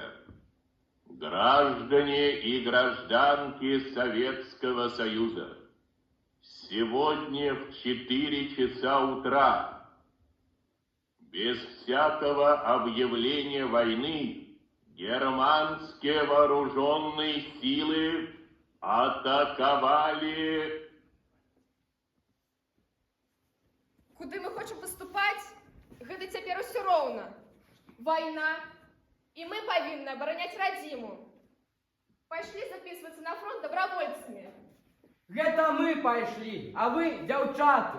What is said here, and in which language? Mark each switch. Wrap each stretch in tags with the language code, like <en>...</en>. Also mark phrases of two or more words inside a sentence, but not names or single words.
<ru>Граждане и гражданки Советского Союза, сегодня в 4 часа утра, без всякого объявления войны, германские вооруженные силы атаковали...</ru> <be>Куды мы хочам паступаць, гэта цяпер усё роўна. Вайна, і мы павінны абараняць радзіму. Пайшлі запісвацца на фронт добровольцамі. Гэта мы пайшлі, а вы, дзяўчаты.</be>